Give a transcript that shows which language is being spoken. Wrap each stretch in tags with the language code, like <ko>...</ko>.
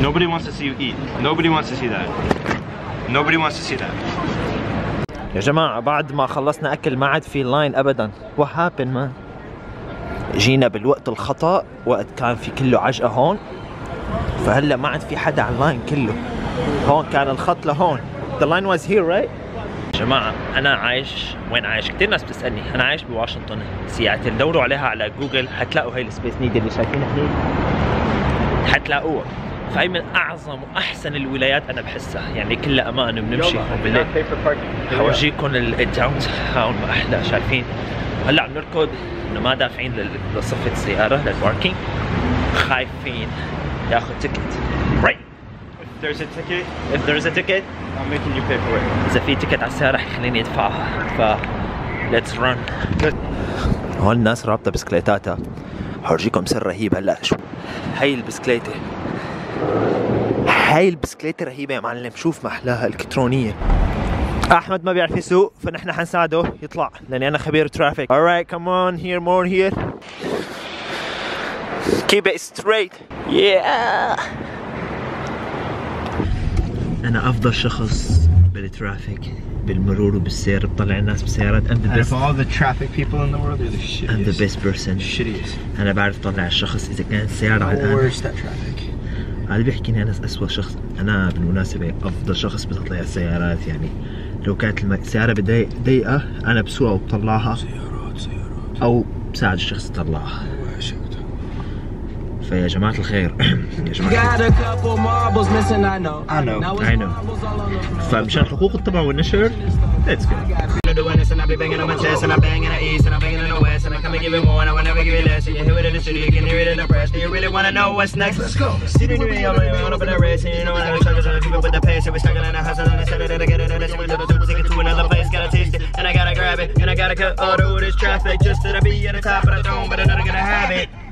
<en>Nobody wants to see you eat. Nobody wants to see that. Nobody wants to see that.</en> <ar>يا جماعة بعد ما خلصنا أكل ما عاد في لاين أبدا.</ar> <en>What happened man؟</en> <ar>جينا بالوقت الخطأ، وقت كان في كله عجقة هون، فهلا ما عاد في حدا على اللاين كله. هون كان الخط لهون.</ar> <en>The line was here right؟</en> <ar>يا جماعة أنا عايش وين عايش؟ كثير ناس بتسألني. أنا عايش بواشنطن سياتل. دوروا عليها على جوجل حتلاقوا هاي السبيس نيد اللي شايفينها هنيك، حتلاقوها. فهي من أعظم وأحسن الولايات أنا بحسها، يعني كلها أمان وبنمشي بالليل. حورجيكم الداون تاون ما أحلى. شايفين هلا عم نركض انه ما دافعين لصفة السيارة للباركينج، خايفين ياخذ تيكت.</ar> <en>Right. If there's a ticket, I'm making you pay for it.</en> <ar>إذا في تيكت على السيارة حيخليني يدفعها.</ar> <en>ف let's run.</en> <ar>هون الناس رابطة بسكليتاتها. حورجيكم سر رهيب هلا. شو هاي البسكليتة؟ هاي البسكليتة رهيبة يا معلم. شوف محلاها، الكترونية. احمد ما بيعرف يسوق فنحن حنساعده يطلع لاني انا خبير ترافيك.</ar> <en>Alright, come on here, more here. Keep it straight. Yeah.</en> <ar>انا افضل شخص بالترافيك بالمرور وبالسير بطلع الناس بالسيارات.</ar> <en>I'm the best. Of all the traffic people in the world, you're the shittiest. I'm the best person. Shittiest.</en> <ar>انا بعرف طلع الشخص اذا كانت السيارة على الان.</ar> <en>Worst at traffic.</en> <ar>هذا بيحكيني انا اسوء شخص. انا بالمناسبة افضل شخص بتطلع السيارات، يعني لو كانت السيارة ضيقة انا بسوقها وبطلعها سيارات او بساعد الشخص يطلعها. فيا جماعة الخير يا جماعة</ar> <en>I know.</en> <ar>فمشان حقوق الطبع والنشر</ar> <en>let's go. doing this and I be banging on my chest and I'm banging the east and I'm banging in the west and I come and give it more and I will never give it less. You hear it in the city, you can hear it in the press. Do you really want to know what's next? Let's go. See the new I'm up in the race and you know when I'm struggling on the people with the pace and we're struggling and hustling and instead of that I get it and that's what we do to take it to another place. Gotta taste it and I gotta grab it and I gotta cut all through this traffic just to be at the top of the throne but I'm not gonna have it.</en>